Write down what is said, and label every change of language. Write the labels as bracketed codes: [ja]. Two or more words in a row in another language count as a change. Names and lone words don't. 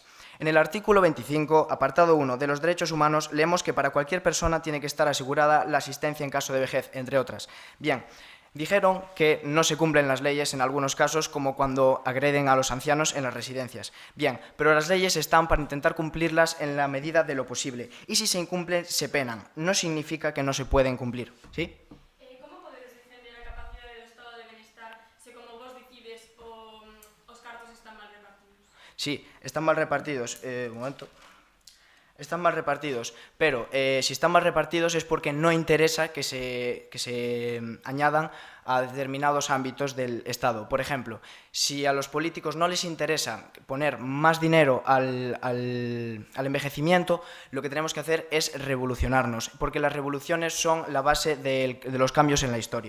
[es] En el artículo 25, apartado 1 de los derechos humanos, leemos que para cualquier persona tiene que estar asegurada la asistencia en caso de vejez, entre otras. Bien, dijeron que no se cumplen las leyes en algunos casos, como cuando agreden a los ancianos en las residencias. Bien, pero las leyes están para intentar cumplirlas en la medida de lo posible. Y si se incumplen, se penan. No significa que no se pueden cumplir. ¿Sí? [gl] Como podedes defender a capacidade do estado de benestar se, como vos decides, os cartos están mal repartidos? [es] Sí, están mal repartidos. Un momento. Están mal repartidos, pero si están mal repartidos es porque no interesa que se añadan a determinados ámbitos del Estado. Por ejemplo, si a los políticos no les interesa poner más dinero al envejecimiento, lo que tenemos que hacer es revolucionarnos, porque las revoluciones son la base de los cambios en la historia.